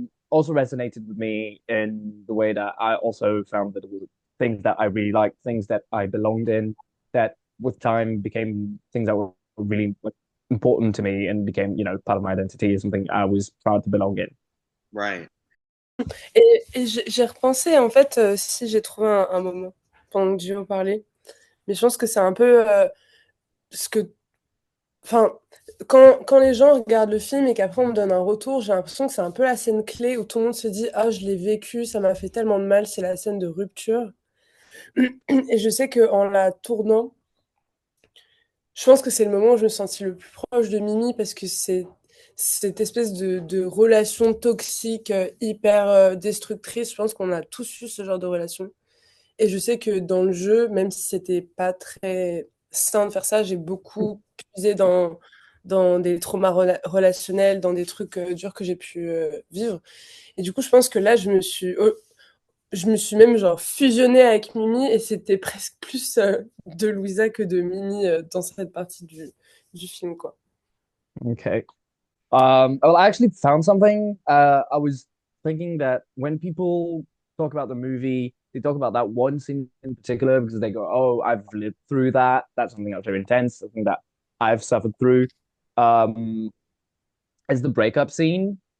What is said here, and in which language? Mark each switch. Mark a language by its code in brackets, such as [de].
[en] Also resonated with me in the way that I also found that it was things that I really liked, things that I belonged in, that with time became things that were really like, important to me and became, part of my identity, something I was proud to belong in. Right. [fr] Et j'ai repensé, en fait, si j'ai trouvé un moment pendant que Gio parlait, mais je pense que c'est un peu ce que. Enfin, quand les gens regardent le film et qu'après on me donne un retour, j'ai l'impression que c'est un peu la scène clé où tout le monde se dit: ah, je l'ai vécu, ça m'a fait tellement de mal, c'est la scène de rupture. Et je sais qu'en la tournant, je pense que c'est le moment où je me sentis le plus proche de Mimi parce que c'est cette espèce de relation toxique, hyper destructrice. Je pense qu'on a tous eu ce genre de relation. Et je sais que dans le jeu, même si c'était pas très sain de faire ça, j'ai beaucoup puisé dans des traumas relationnels, dans des trucs durs que j'ai pu vivre. Et du coup, je pense que là, je me suis. je me suis même genre fusionnée avec Mimi et c'était presque plus de Louisa que de Mimi dans cette partie du film, quoi. [en] Okay. Well, I actually found something. I was thinking that when people talk about the movie, they talk about that one scene in particular because they go, "Oh, I've lived through that. That's something that's very intense. Something that I've suffered through." Um, is the breakup scene.